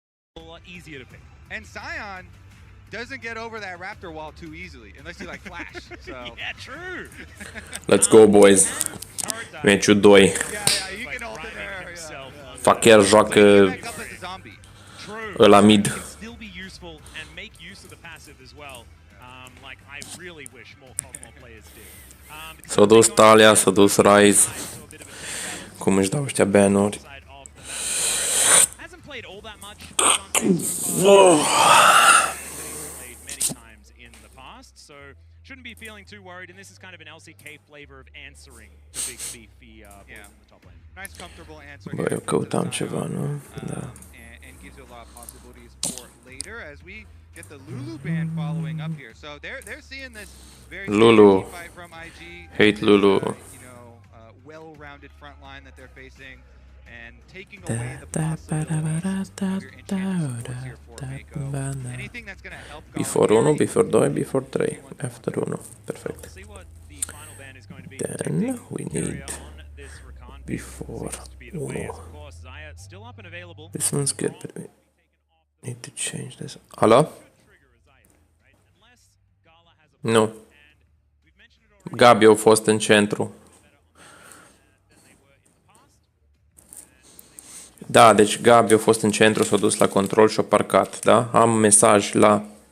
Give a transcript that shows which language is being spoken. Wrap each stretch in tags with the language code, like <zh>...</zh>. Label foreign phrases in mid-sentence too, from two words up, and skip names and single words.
<en>lot easier to pick. And Scion doesn't get over that Raptor wall too easily, unless you like flash. So Yeah, true. Let's go, boys. Meciul 2. yeah, you can hold it there.</en> <ro>Fac chiar joacă</ro> <en>Back up as a zombie. True.</en> <ro>ăla mid.</ro> <en>Can still be useful and make use of the passive as well. Like I really wish more Cosmo players did.</en> <ro>S-a dus Talia, s-a dus Ryze. Cum își dau ăștia banuri.</ro> <en>Hasn't played all that much. Played many times in the past, so shouldn't be feeling too worried. And this is kind of an LCK flavor of answering the big beefy bulls in the top lane. Nice comfortable answer.</en> <ro>Bă, eu căutam ceva, nu? Da.</ro> <en>And gives you a lot of possibilities for later as we get the Lulu ban following up here. So they're seeing this very Lulu. fight from IG. Hate Lulu. Well-rounded front line that they're facing and taking away the possibilities of your enchanted swords here for Mako. Anything that's going to help Before 1, before 2, before 3. After 1. Perfect. See what the final ban is going to be. Then we need before 1. Of course, Zaya still up and available. This one's good, but we need to change this. Hello?</en> <ro>Nu. Gabi a fost în centru. Da, deci Gabi a fost în centru, s-a dus la control și a parcat, da? Am mesaj la...</ro>